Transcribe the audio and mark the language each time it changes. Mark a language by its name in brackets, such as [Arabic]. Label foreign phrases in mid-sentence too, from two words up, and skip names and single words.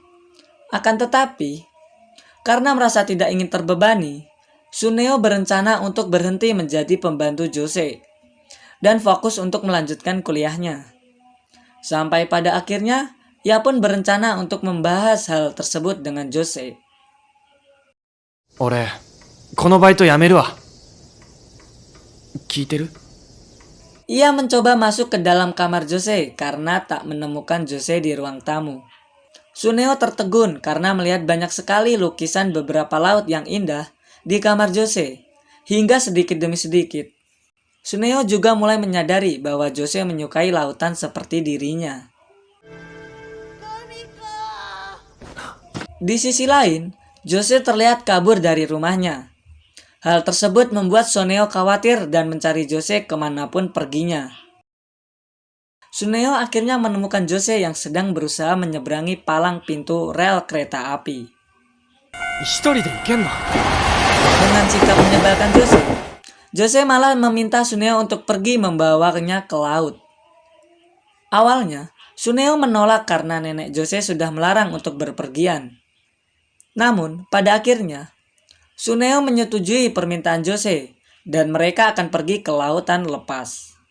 [Indonesian] Akan tetapi, karena merasa tidak ingin terbebani, Suneo berencana untuk berhenti menjadi pembantu Jose dan fokus untuk melanjutkan kuliahnya. Sampai pada akhirnya, ia pun berencana untuk membahas hal tersebut dengan Jose. [Japanese] 俺、このバイト辞めるわ。聞いてる？ [Indonesian] Ia mencoba masuk ke dalam kamar Jose karena tak menemukan Jose di ruang tamu. Suneo tertegun karena melihat banyak sekali lukisan beberapa laut yang indah di kamar Jose. Hingga sedikit demi sedikit, Suneo juga mulai menyadari bahwa Jose menyukai lautan seperti dirinya. Di sisi lain, Jose terlihat kabur dari rumahnya. Hal tersebut membuat Suneo khawatir dan mencari Jose kemanapun perginya. Suneo akhirnya menemukan Jose yang sedang berusaha menyeberangi palang pintu rel kereta api. [Japanese] 一人で行けんの？ [Indonesian] Dengan sikap menyebalkan Jose malah meminta Suneo untuk pergi membawanya ke laut. Awalnya, Suneo menolak karena nenek Jose sudah melarang untuk berpergian. Namun, pada akhirnya, Suneo menyetujui permintaan Jose dan mereka akan pergi ke lautan lepas.